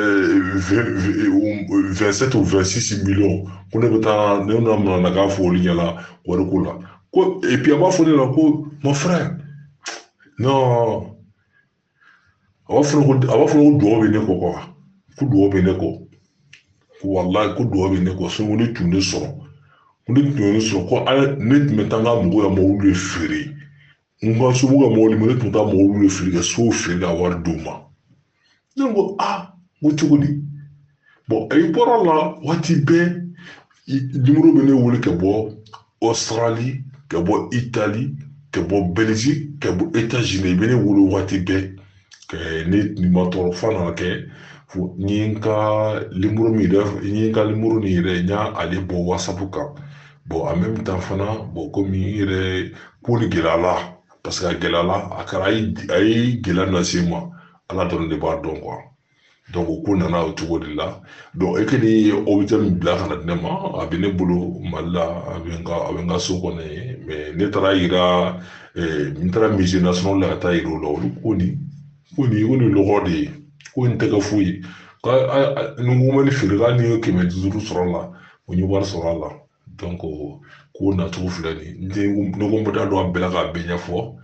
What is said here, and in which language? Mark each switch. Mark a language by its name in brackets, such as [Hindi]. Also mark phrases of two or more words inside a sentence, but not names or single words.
[Bambara] 27 ou 26 millions ko ne bɛ taa ne na k'a fɔ olu ɲɛna wari ko la ko [French] et puis [Bambara] a b'a fɔ ne la ko [French] mon frère non [Bambara] a b'a fɔ ko duwawu bɛ ne kɔ ko duwawu bɛ ne kɔ ko walayi ko duwawu bɛ ne kɔ ko ne tun de sɔrɔ ko ne tun ye ne sɔrɔ ko ne tun bɛ taa n ka mɔgɔw ka mɔbili de feere n ka somɔgɔw ka mɔbili ne tun bɛ taa mɔbili de feere ka sow feere ka wari d'u ma ne ko n ko cogo di i bɔra la waati bɛɛ nimoro bɛ ne wele ka bɔ Australie ka bɔ Italie ka bɔ Belgique ka bɔ États-Unis i bɛ ne wele waati bɛɛ ne ma tɔɔrɔ fa nana kɛ fo n ye n ka nimoro min yɛrɛ n ye n ka nimoro nin yɛrɛ n y'a ale bɔ WhatsApp kan [French] en même temps [Bambara] fana komi n yɛrɛ ko ni gɛlɛyala [French] parce que [Bambara] a gɛlɛyala a kɛra a ye gɛlɛya lase n ma Ala dɔrɔn de b'a dɔn ko nana o cogo de la e kɔni ye objet min bila ka na di ne ma a bɛ ne bolo Mali la a bɛ n ka so kɔnɔ yen mais ne taara yira n taara [French] musée national [Bambara] la ka taa yira o la olu ko nin lɔgɔ de ye ko nin tɛ kɛ foyi ye ni n ko bɛ ni feere la ni ye 500 sɔrɔ a la o ye wari sɔrɔ a la ko nacogo filɛ nin ye ne ko n bɛ taa don a bɛɛ la k'a bɛɛ ɲɛfɔ